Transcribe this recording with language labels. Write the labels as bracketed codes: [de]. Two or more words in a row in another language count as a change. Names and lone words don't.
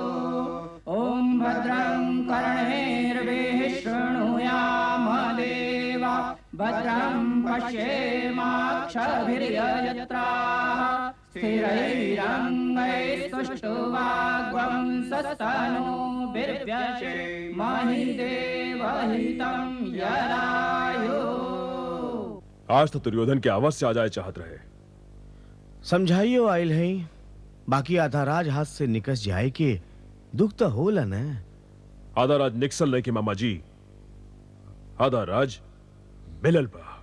[sa] ओम भद्रं कर्णैर्भिः शृणुयाम देवा, भद्रं पश्येमाक्षभिर्यजत्राः, स्थिरैरङ्गैस्तुष्टुवाग्वंसस्तनूभिर्व्यशेमहि देवहितं यदायुः। [bho] आज तो दुर्योधन की आवाज से आ जाए चाहत रहे। समझाइयो आयल है, बाकी आधा राज हाथ से निकस जाए के दुख तो होला न। आधा राज निकसल नहीं की मामा जी, आधा राज मिलल बा।